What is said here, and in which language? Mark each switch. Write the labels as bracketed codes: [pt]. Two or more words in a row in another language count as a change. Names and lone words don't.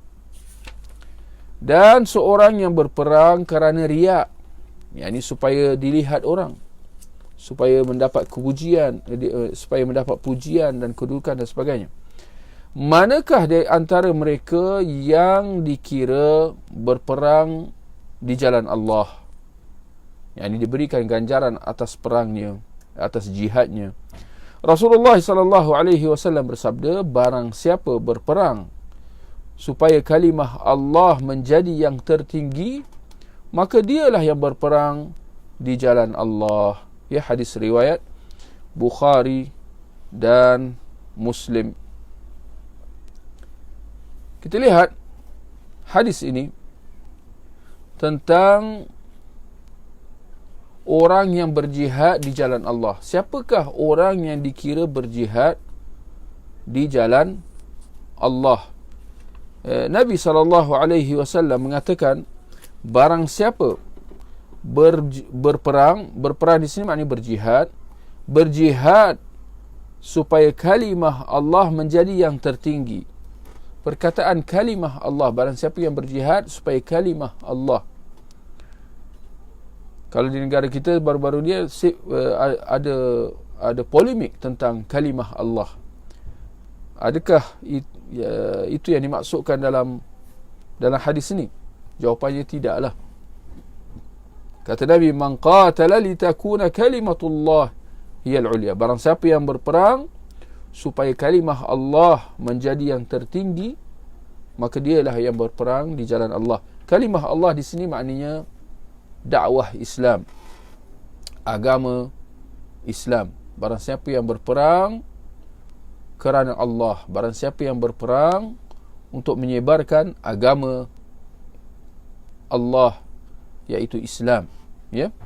[ms] Dan seorang yang berperang kerana riak, yakni supaya dilihat orang, supaya mendapat kepujian, supaya mendapat pujian dan kedudukan dan sebagainya. Manakah di antara mereka yang dikira berperang di jalan Allah, yakni diberikan ganjaran atas perangnya, atas jihadnya? Rasulullah [ar] صلى الله عليه وسلم [ms] bersabda, barang siapa berperang supaya kalimah Allah menjadi yang tertinggi, maka dialah yang berperang di jalan Allah. Ya, hadis riwayat Bukhari dan Muslim. Kita lihat hadis ini tentang orang yang berjihad di jalan Allah. Siapakah orang yang dikira berjihad di jalan Allah? Nabi SAW mengatakan, barang siapa berperang di sini maknanya berjihad supaya kalimah Allah menjadi yang tertinggi. Perkataan kalimah Allah, barang siapa yang berjihad supaya kalimah Allah. Kalau di negara kita baru-baru ni ada polemik tentang kalimah Allah. Adakah itu yang dimaksudkan dalam hadis ini? Jawapannya tidaklah. Kata Nabi, [ar] من قاتل لتكون كلمة الله هي العليا. [ms] Barang siapa yang berperang supaya kalimah Allah menjadi yang tertinggi, maka dialah yang berperang di jalan Allah. Kalimah Allah di sini maknanya dakwah Islam, agama Islam. Barang siapa yang berperang kerana Allah, barang siapa yang berperang untuk menyebarkan agama Allah, iaitu Islam, ya.